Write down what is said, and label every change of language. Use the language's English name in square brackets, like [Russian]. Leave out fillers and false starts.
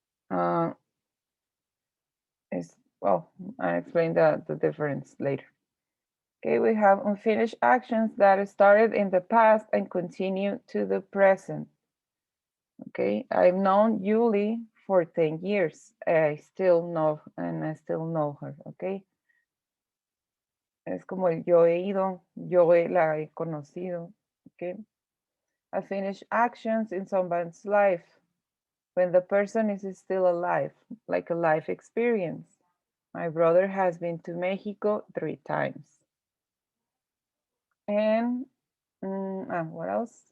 [English] Well, I'll explain the difference later. Okay, we have unfinished actions that started in the past and continue to the present. Okay, I've known Julie for 10 years. I still know, and I still know her, okay? [Spanish] Es como el yo he ido, la he conocido, okay? [English] I finish actions in someone's life when the person is still alive, like a life experience. My brother has been to Mexico 3 times. And what else?